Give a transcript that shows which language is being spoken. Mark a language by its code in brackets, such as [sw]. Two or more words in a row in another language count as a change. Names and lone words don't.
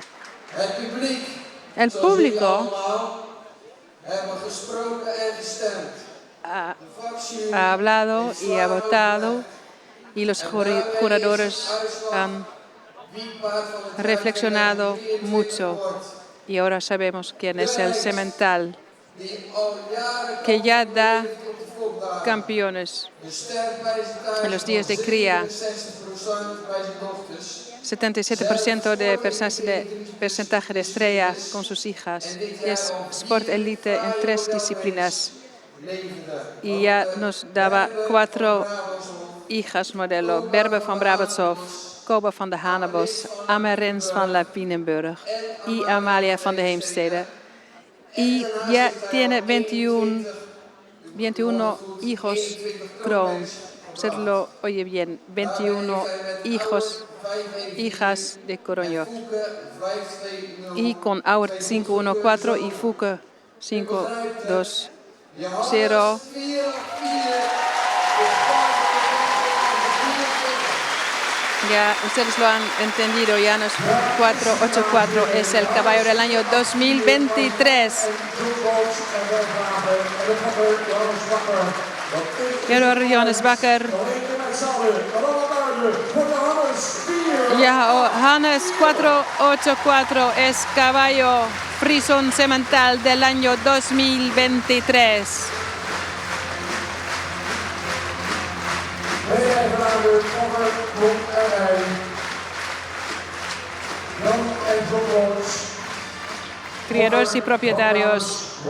[es] El público ha hablado y ha votado y los juradores han reflexionado mucho y ahora sabemos quién es el semental que ya da campeones en los días de cría. 77% de porcentaje de estrella con sus hijas. Es Sport Elite en 3 disciplinas. Y ya nos daba 4 hijas modelo. Berber van Brabantshof, Koba van de Hanebos, Amarens van la Pinenburg y Amalia van de Heemstede. Y ya tiene 21 hijos Kroon. Usted lo oye bien, 21 hijas de Coroño. Y con Aurt 514 y Fouke 520. Ya ustedes lo han entendido, Johannes 484 es el caballo del año 2023. Johannes Bakker. Johannes 484 es caballo frisón semental del año 2023. Criadores y propietarios.